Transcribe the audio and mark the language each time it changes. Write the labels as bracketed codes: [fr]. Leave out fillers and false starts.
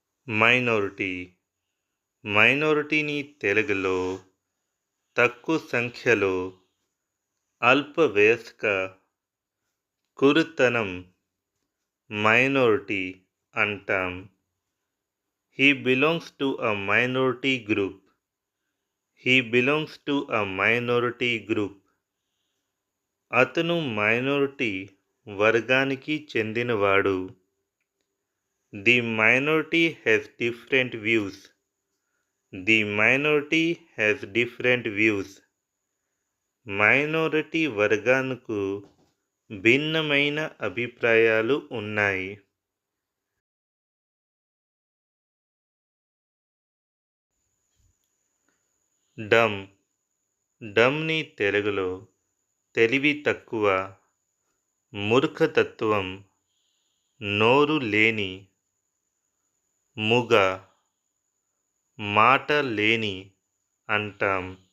[en] Minority. [te] మైనారిటీని తెలుగులో తక్కువ సంఖ్యలో, అల్ప వయస్క, కురుతనం, మైనారిటీ అంటాం. [en] He belongs to a minority group. He belongs to a minority group. [te] అతను మైనారిటీ వర్గానికి చెందినవాడు. [en] The minority has different views. The minority has different views. [te] Minority వర్గానికి భిన్నమైన అభిప్రాయాలు ఉన్నాయి. డమ్. డమ్ని తెలుగులో తెలివి తక్కువ, మూర్ఖతత్వం, నోరు లేని, మూగ, మాట లేని అంటాం.